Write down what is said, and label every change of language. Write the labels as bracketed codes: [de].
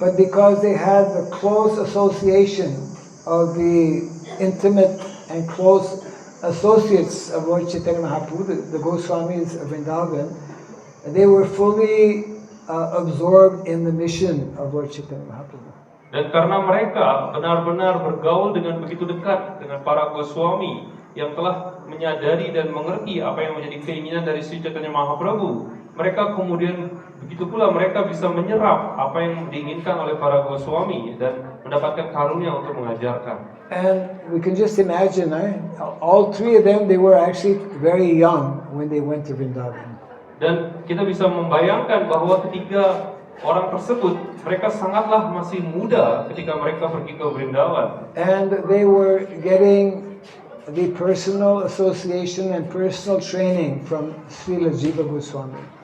[en] But because they had the close association of the intimate and close associates of Lord Chaitanya Mahaprabhu, the Goswamis of Vrindavan, they were fully absorbed in the mission of Lord Chaitanya Mahaprabhu. [id] Dan karena mereka benar-benar bergaul dengan begitu dekat dengan para Goswami yang telah menyadari dan mengerti apa yang menjadi keinginan dari Sri Chaitanya Mahaprabhu, mereka kemudian begitu pula mereka bisa menyerap apa yang diinginkan oleh para Goswami dan mendapatkan karunia untuk mengajarkan. [en] And we can just imagine, all three of them, they were actually very young when they went to Vrindavan. [id] Dan kita bisa membayangkan bahwa ketiga orang tersebut, mereka sangatlah masih muda ketika mereka pergi ke Vrindavan. [en] And they were getting the personal association and personal training from Srila Jiva Goswami.